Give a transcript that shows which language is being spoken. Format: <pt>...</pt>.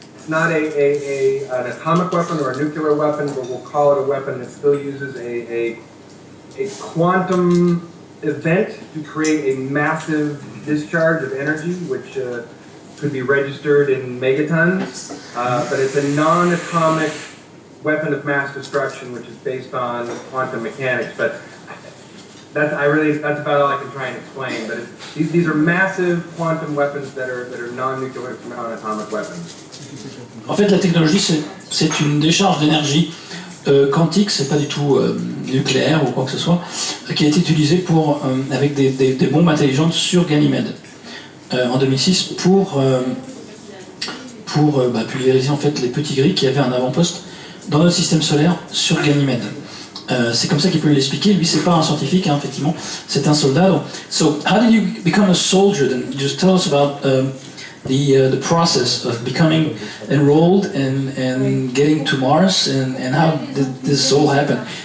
<en>It's not an atomic weapon or a nuclear weapon, but we'll call it a weapon that still uses a quantum event to create a massive discharge of energy, which could be registered in megatons, but it's a non-atomic weapon of mass destruction, which is based on quantum mechanics. But that's about all I can try and explain. But these are massive quantum weapons that are non-nuclear, non-atomic weapons.</en> <fr>En fait, la technologie, c'est une décharge d'énergie quantique, c'est pas du tout nucléaire ou quoi que ce soit, qui a été utilisée avec des bombes intelligentes sur Ganymède en 2006 pour pulvériser en fait les petits gris qui avaient un avant-poste dans notre système solaire sur Ganymède. C'est comme ça qu'il peut l'expliquer. Lui, c'est pas un scientifique, hein, effectivement, c'est un soldat.</fr> <en>Donc, so, how did you become a soldier? Then just tell us about the process of becoming enrolled and getting to Mars and how did this all happen?</en>